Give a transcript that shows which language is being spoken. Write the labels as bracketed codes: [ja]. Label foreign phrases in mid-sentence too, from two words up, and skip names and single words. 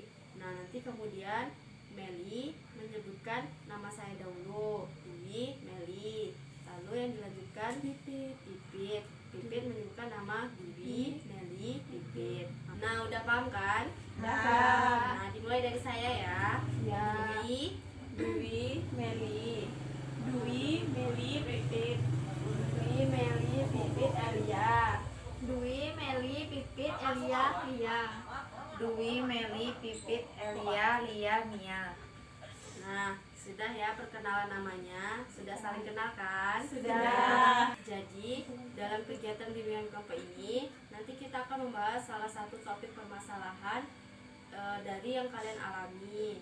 [id] Nah, nanti kemudian Meli menyebutkan nama saya dahulu. Dwi, Meli. Lalu yang dilanjutkan Pipit. Pipit menyebutkan nama Dwi, Meli, Pipit. Nah, udah paham kan? Udah. Nah, dimulai dari saya ya. Ya. Dwi, Meli. Dwi, Meli, Pipit. Dwi, Meli, Pipit, Elia. Dwi, Meli, Pipit, Elia, Lia. Dwi, Meli, Pipit, Elia, Lia, Mia. Nah, sudah ya perkenalan namanya, sudah saling kenal kan? Sudah. Jadi, dalam kegiatan bimbingan kelompok ini, nanti kita akan membahas salah satu topik permasalahan dari yang kalian alami.